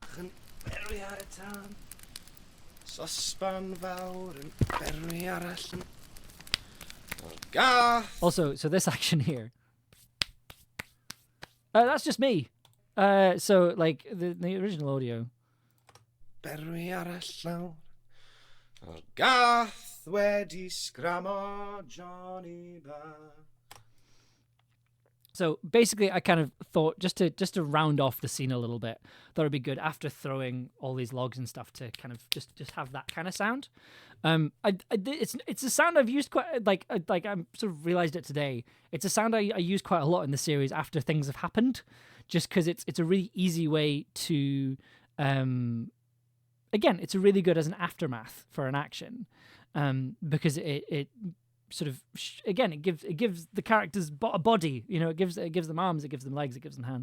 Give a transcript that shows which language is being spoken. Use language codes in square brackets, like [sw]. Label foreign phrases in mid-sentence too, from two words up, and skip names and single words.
[en] Also, so this action here, that's just me. So like the original audio, [cy] berwi ar y llawr. A gath wedi sgramo Johnny bach. [en] So basically, I kind of thought just to round off the scene a little bit, thought it'd be good after throwing all these logs and stuff to kind of just have that kind of sound. It's a sound I've used quite like I'm sort of realized it today. It's a sound I use quite a lot in the series after things have happened, just because it's a really easy way to, again, it's a really good as an aftermath for an action, because it sort of again it gives the characters a body, it gives them arms, it gives them legs, it gives them hands.